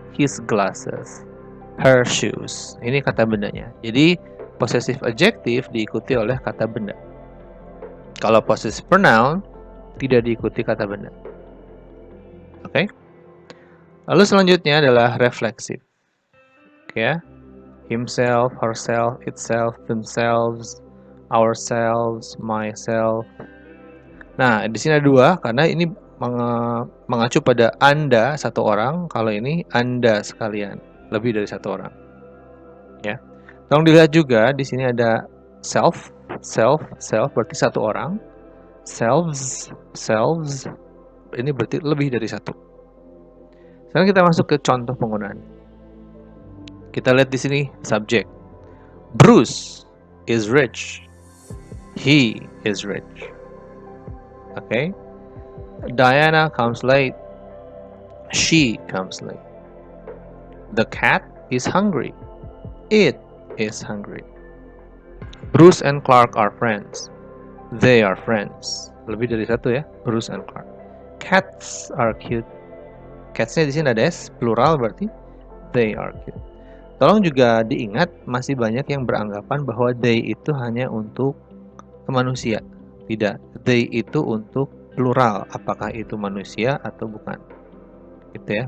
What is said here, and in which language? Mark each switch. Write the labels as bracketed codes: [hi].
[en] His glasses, her shoes. [id] Ini kata bendanya. Jadi, possessive adjective diikuti oleh kata benda. Kalau possessive pronoun, tidak diikuti kata benda. Oke? Lalu selanjutnya adalah reflexive. Oke ya? [en] Himself, herself, itself, themselves, ourselves, myself. [id] Nah, di sini ada dua karena ini mengacu pada Anda satu orang, kalau ini Anda sekalian, lebih dari satu orang. Ya. Tolong dilihat juga di sini ada self berarti satu orang. Selves ini berarti lebih dari satu. Sekarang kita masuk ke contoh penggunaan. Kita lihat di sini subjek. [en] Bruce is rich. He is rich. Okay. Diana comes late. She comes late. The cat is hungry. It is hungry. Bruce and Clark are friends. They are friends. [id] Lebih dari satu ya, Bruce and Clark. [en] Cats are cute. [id] Cats-nya di sini ada S, plural berarti [en] they are cute. [id] Tolong juga diingat, masih banyak yang beranggapan bahwa they itu hanya untuk manusia. Tidak, they itu untuk plural, apakah itu manusia atau bukan. Gitu ya.